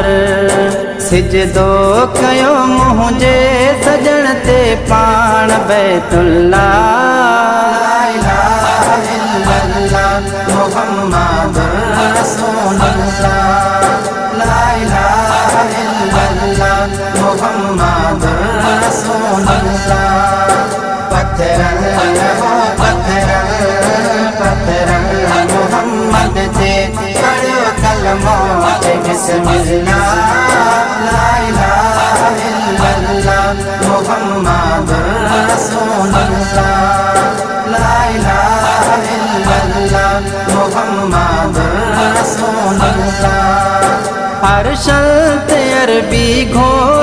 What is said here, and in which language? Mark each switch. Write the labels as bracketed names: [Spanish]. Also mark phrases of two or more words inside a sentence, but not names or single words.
[Sindhi] सिजदो कयो मुंहिंजे सजण ते पाण बैतुल्लाह, [Arabic] لا إله إلا الله محمد رسول الله، لا إله إلا الله محمد رسول الله. [Sindhi] पत्थर हो पत्थर पत्थर मुहम्मद ते पढ़ो कलमो [Arabic] बिस्मिल्लाह, لا إله إلا الله محمد رسول الله، لا إله إلا الله محمد رسول الله. [Sindhi] अरशल ते अरबी घो